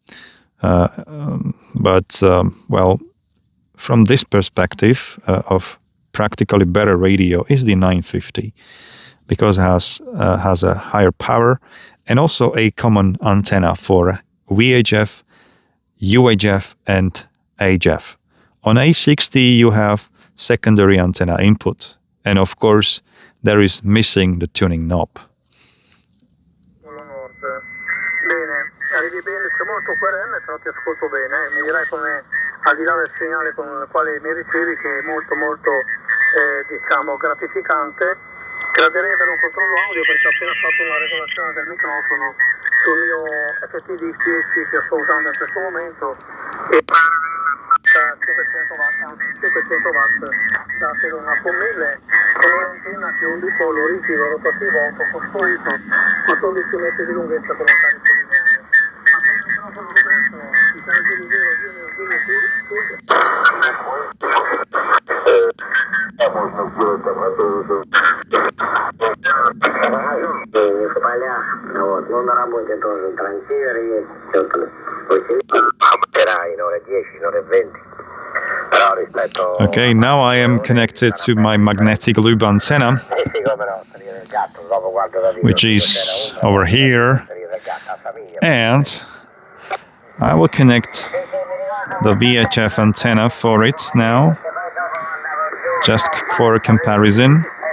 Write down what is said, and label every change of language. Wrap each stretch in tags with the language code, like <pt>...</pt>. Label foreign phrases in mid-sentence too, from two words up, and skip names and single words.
<en>Well, from this perspective of practically better radio is the 950, because it has a higher power and also a common antenna for VHF, UHF and HF. On A60 you have secondary antenna input, and of course there is missing the tuning knob.</en> <it>Bene, arrivi bene, c'è molto QRM, però ti ascolto bene, mi dirai come, al di là del segnale con il quale mi ricevi, che è molto diciamo gratificante. Gradirei avere un controllo audio, perché ho appena fatto una regolazione del microfono sul mio FT10 che sto usando in questo momento, e 500 watt, anzi 500 watt da una con 1000, con un'antenna che è un dipolo rigido rotativo autocostruito con 12 metri di lunghezza con un carico di livello. Ma con il microfono questo, i carichi di</it> <ru>В полях, вот, ну на работе тоже трансцивер есть, все там,</ru> <it>in ore 10, in ore 20. Però rispetto...</it> <en>Okay, now I am connected to my magnetic loop antenna, which is over here, and I will connect the VHF antenna for it now, just for comparison.</en>